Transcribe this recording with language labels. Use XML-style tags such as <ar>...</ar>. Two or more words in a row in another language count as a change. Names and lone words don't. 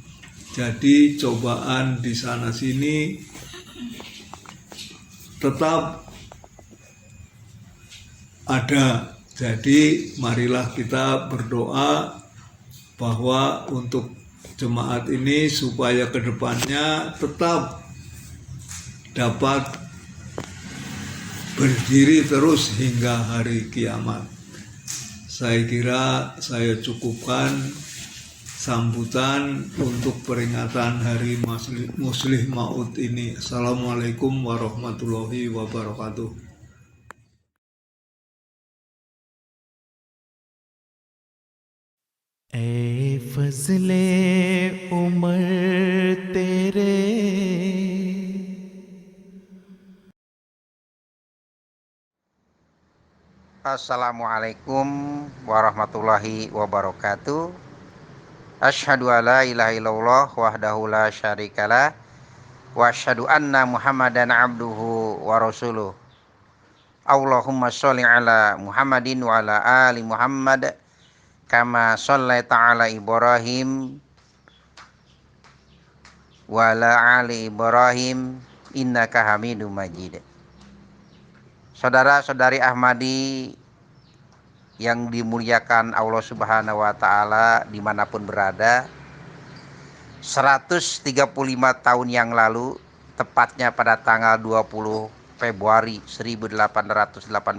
<id>Jadi cobaan di sana sini tetap ada, Jadi marilah kita berdoa bahwa untuk jemaat ini supaya kedepannya tetap dapat berdiri terus hingga hari kiamat. Saya kira saya cukupkan sambutan untuk peringatan Hari Muslih Maud ini.</id> <ar>السلام عليكم ورحمة الله وبركاته.</ar> <ur>اے فضل عمر تیرے</ur> <ar>السلام عليكم ورحمة الله وبركاته. أشهد أن لا إله إلا الله وحده لا شريك له وأشهد أن محمدا عبده ورسوله. اللهم صل على محمد وعلى آل محمد كما صليت على إبراهيم وعلى آل إبراهيم إنك حميد مجيد.</ar> <id>Saudara-saudari Ahmadi yang dimuliakan Allah</id> <ar>سبحانه وتعالى</ar> <id>dimanapun berada, 135 tahun yang lalu, tepatnya pada tanggal 20 Februari 1886,</id>